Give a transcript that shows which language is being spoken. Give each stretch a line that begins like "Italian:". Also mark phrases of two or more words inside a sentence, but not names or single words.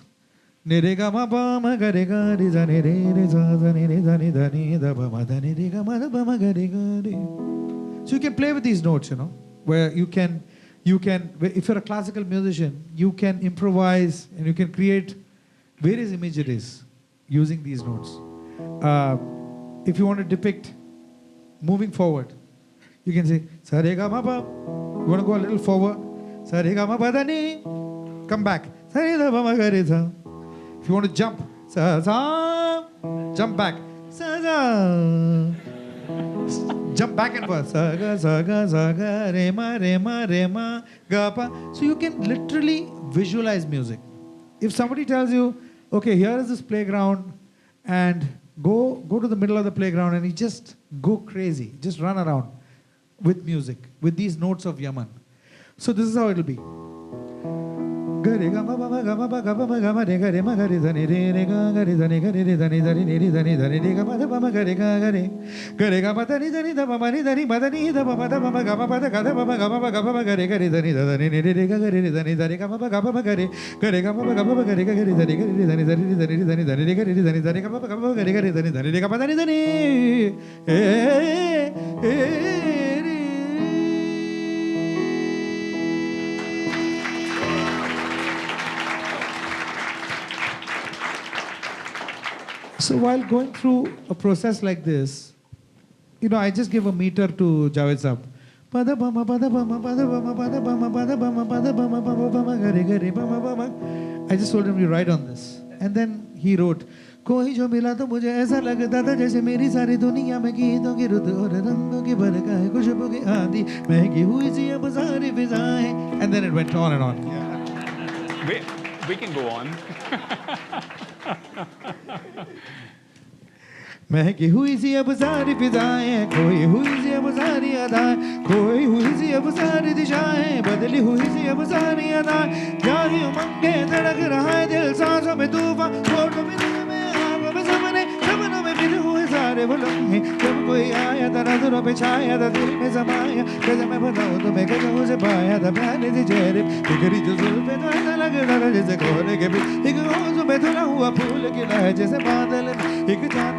English: So you can play with these notes, you know, where you can, if you're a classical musician, you can improvise and you can create various imageries using these notes. If you want to depict moving forward, you can say sa re ga ma pa. You want to go a little forward, sa re ga ma pa da ni. Come back, sa re da pa ma ga re sa. If you want to jump, sa sa, jump back, sa sa. Jump back and forth, sa ga re ma ga pa. So you can literally visualize music. If somebody tells you, okay, here is this playground, and go to the middle of the playground and you just go crazy, just run around with music, with these notes of Yaman. So this is how it'll be. Gare ga ma ba ma ga ma ba ga ba ma ga ma re ga re ma ga re zani re re ga ga re zani ga re re zani zani re re zani zani re ga ma da ba ma ga re ga ga re gare ga ma da ni zani da ba ma ni zani ma da ni da ba ma da ba ma ga ma ba da ga da ba ma ga ma ba ga ma ga re ga re zani da zani re re ga ga re re zani zani ga ma ba ga ma ga re gare ga ma ba ga ma ga re ga re zani ga re zani zani re zani zani zani re ga re zani zani ga ma ba ga ma ga re ga re zani zani re ga ma da ni zani So while going through a process like this, I just give a meter to Javed Saab. Pada bama pada bama pada bama pada bama pada bama pada bama bama bama gare gare bama bama. I just told him to write on this, and then he wrote.
Hindi: कोई जो मिला तो मुझे ऐसा लगता था जैसे मेरी सारी दुनिया में गीतों की रुत और रंगों की बरगाह खुशबू की आंधी महकी हुई सी अब सारी फिजाएं.
English: And then it went on and on. We can go on.
Hindi: महकी हुई सी अब सारी फिजाएं खोई हुई सी अब सारी अदाएं खोई हुई सी अब सारी दिशाएं बदली हुई सी अब सारी अदाएं जारी उमंगे धड़क रहा है दिल सांसों में तूफान होठों में दिल में आंखों में सपने सपनों में बिखरे हुए सारे वो लम्हे जब कोई आया था नजरों पे छाया था दिल में समाया कैसे मैं बताऊं तुम्हें कैसे उसे पाया था प्यारे से चेहरे बिखरी जो जुल्फे तो ऐसा लग रहा था जैसे कोहरे के बीच एक रोज में धुला हुआ फूल खिला है जैसे बादल में एक चांद